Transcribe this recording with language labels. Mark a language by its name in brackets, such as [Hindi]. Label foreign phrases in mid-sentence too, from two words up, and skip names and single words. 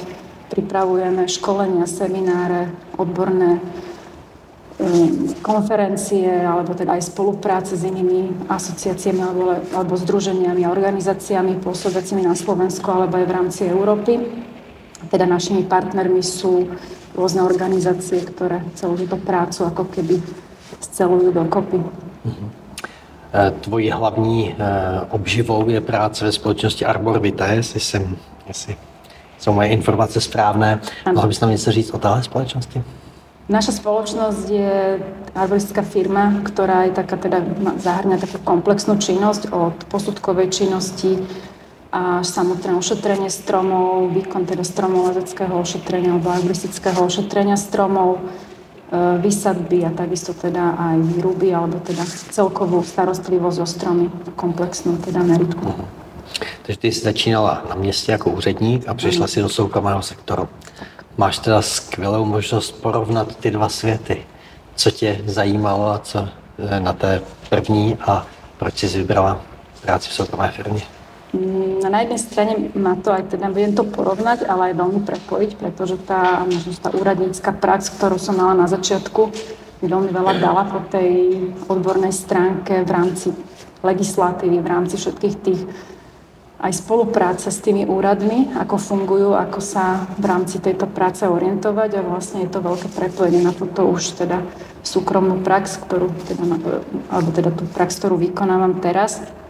[Slovak] Pripravujeme školenia, semináre, odborné konferencie alebo teda aj spolupráce s inými asociáciami alebo združeniami a organizáciami pôsobiacimi na Slovensku alebo aj v rámci Európy. Teda našimi partnermi sú rôzne organizácie, ktoré celú túto prácu ako keby scelujú dokopy. [Czech] Tvojí hlavní obživou je práce ve společnosti Arborvita, jestli jsou moje informace správné. Mohla bys nám něco říct o téhle společnosti? [Slovak] Naša spoločnosť je arboristická firma, ktorá je taká, teda zahrňa takú komplexnú činnosť od posudkovej činnosti až samotné ošetrenie stromov, výkon teda stromolezeckého ošetrenia alebo arboristického ošetrenia stromov, vysadby a takisto teda aj výruby alebo teda celkovú starostlivosť o stromy, komplexnú teda meritku. [Czech] Takže ty jsi začínala na městě jako úředník a přišla si do soukromého sektoru. Máš teda skvělou možnost porovnat ty dva světy. Co tě zajímalo a co na té první a proč jsi vybrala práci v soukromé firmě? [Slovak] Na jednej strane má to aj teda, viem to porovnať, ale aj veľmi prepojiť, pretože tá úradnícka prax, ktorú som mala na začiatku, mi veľmi veľa dala po tej odbornej stránke v rámci legislatívy, v rámci všetkých tých aj spolupráce s tými úradmi, ako fungujú, ako sa v rámci tejto práce orientovať a vlastne je to veľké prepojenie na túto už teda súkromnú prax, ktorú alebo teda tú prax, ktorú vykonávam teraz.